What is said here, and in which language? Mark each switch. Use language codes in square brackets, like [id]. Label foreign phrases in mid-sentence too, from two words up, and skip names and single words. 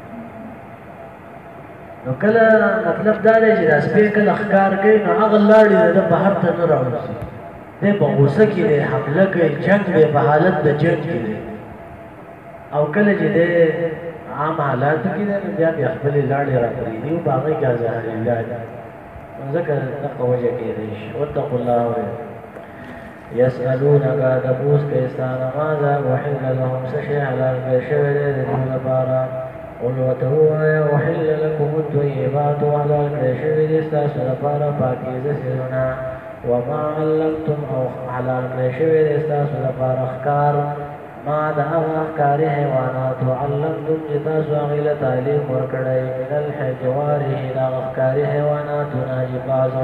[ps] نو کله مطلب دا دی چې دا سپی کله ښکار کوي نو هغه لاړې د ده بهر ته نه راوځي دی په غوسه کې دی حمله کوي جنګ دی په حالت د جنګ کې دی او کله چې دی عام حالاتو کې دی نو بیا بیا خپلې لاړې راپرېږدي او په هغې کې زهرالله دي نو ځکه دغه وجه کېدی شي [ar] واتقوا الله يسألونك [ps] تپوس کوي ستانه [ar] ماذا أحل لهم [ps] څه شی حلال کړی شوی دی د دوی لپاره قل ورته ووایه [ar] أحل لكم الطیبات [ps] حلال کړی شوي دي ستاسو لپاره پاکیزه څیزونه [ar] وما علمتم [ps] او حلال کړی شوی دی ستاسو لپاره ښکار ما د هغه ښکاري حیواناتو علمتم چې تاسو هغې له تعلیم ورکړی [ar] من الجوارح [ps] د هغه ښکاري حیواناتو نه چې باز او